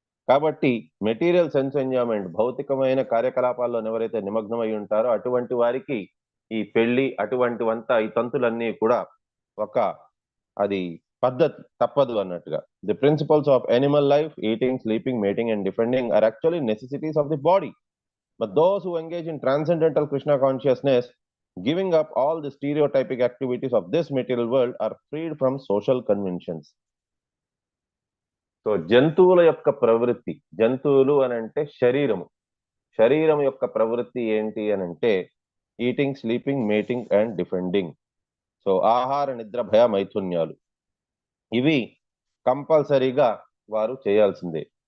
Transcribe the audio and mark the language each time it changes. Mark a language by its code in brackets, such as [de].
[te] కాబట్టి [en] material sense enjoyment [te] భౌతికమైన కార్యకలాపాల్లో ఎవరైతే నిమగ్నమై ఉంటారో అటువంటి వారికి ఈ పెళ్లి అటువంటివంతా ఈ తంతులన్నీ కూడా ఒక అది పద్ధతి తప్పదు అన్నట్టుగా. [en] The principles of animal life, eating, sleeping, mating and defending are actually necessities of the body. But those who engage in transcendental Krishna consciousness, giving up all the stereotypic activities of this material world, are freed from social conventions. [te] So జంతువుల యొక్క ప్రవృత్తి, జంతువులు అని అంటే శరీరం యొక్క ప్రవృత్తి ఏంటి అని అంటే [en] Eating, sleeping, mating and defending. [te] So ఆహార, నిద్ర, భయ, మైథున్యాలు ఇవి కంపల్సరీగా వారు చేయాల్సిందే.